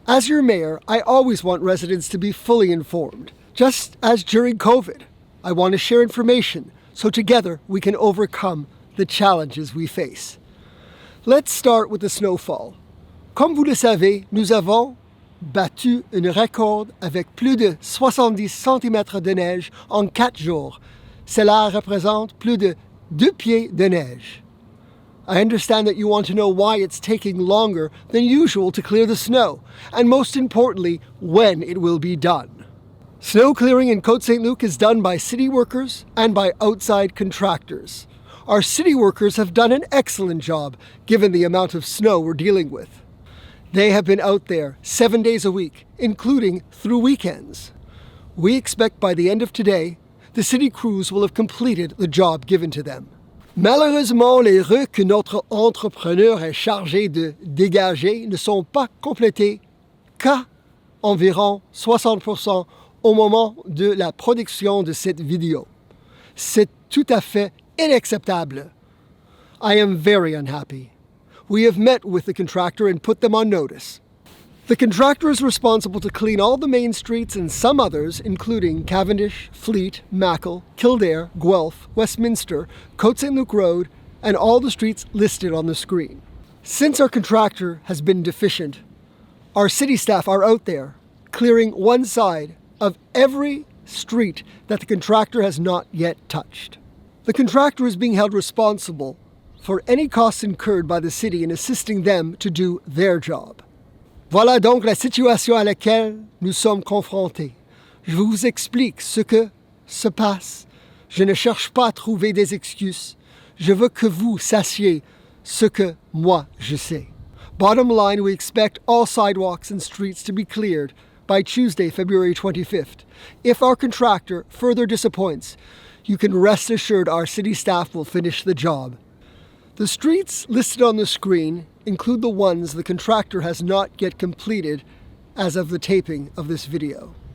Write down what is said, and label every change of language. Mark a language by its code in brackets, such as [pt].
[en] As your mayor, I always want residents to be fully informed. Just as during COVID, I want to share information so together we can overcome the challenges we face. Let's start with the snowfall. [fr] Comme vous le savez, nous avons battu un record avec plus de 70 cm de neige en 4 jours. Cela représente plus de 2 pieds de neige. [en] I understand that you want to know why it's taking longer than usual to clear the snow, and most importantly, when it will be done. Snow clearing in Côte-Saint-Luc is done by city workers and by outside contractors. Our city workers have done an excellent job given the amount of snow we're dealing with. They have been out there 7 days a week, including through weekends. We expect by the end of today, the city crews will have completed the job given to them. [fr] Malheureusement, les rues que notre entrepreneur est chargé de dégager ne sont pas complétées qu'à environ 60% au moment de la production de cette vidéo. C'est tout à fait unacceptable. [en] I am very unhappy. We have met with the contractor and put them on notice. The contractor is responsible to clean all the main streets and some others, including Cavendish, Fleet, Mackle, Kildare, Guelph, Westminster, Côte-Saint-Luc Road, and all the streets listed on the screen. Since our contractor has been deficient, our city staff are out there clearing one side of every street that the contractor has not yet touched. The contractor is being held responsible for any costs incurred by the city in assisting them to do their job. [fr] Voilà donc la situation à laquelle nous sommes confrontés. Je vous explique ce que se passe. Je ne cherche pas à trouver des excuses. Je veux que vous sachiez ce que moi je sais. [en] Bottom line, we expect all sidewalks and streets to be cleared by Tuesday, February 25th. If our contractor further disappoints, you can rest assured our city staff will finish the job. The streets listed on the screen include the ones the contractor has not yet completed as of the taping of this video.